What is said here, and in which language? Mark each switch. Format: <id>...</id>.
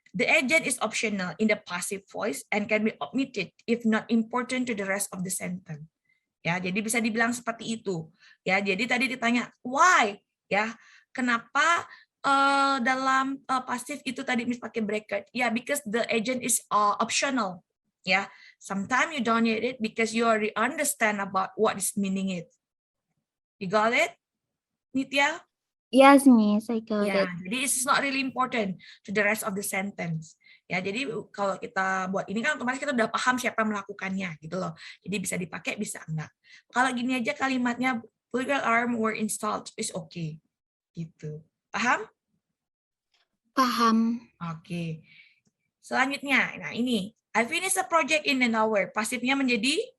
<en>The agent is optional in the passive voice and can be omitted if not important to the rest of the sentence.</en> <id>Ya, jadi bisa dibilang seperti itu. Ya, jadi tadi ditanya why, ya, kenapa dalam pasif itu tadi Miss pakai bracket?</id> <en>Ya, because the agent is optional. Ya, sometimes you don't need it because you already understand about what is meaning it. You got it, Nitya? Yes, Miss, I got Ya, it. jadi it's not really important to the rest of the sentence.</en> <id>Ya, jadi kalau kita buat ini kan otomatis kita udah paham siapa yang melakukannya gitu loh. Jadi bisa dipakai, bisa enggak. Kalau gini aja kalimatnya</id> <en>political arm were installed is okay.</en> <id>Gitu. Paham? Paham. Oke. Selanjutnya, nah ini.</id> <en>I finished a project in an hour.</en> <id>Pasifnya menjadi</id>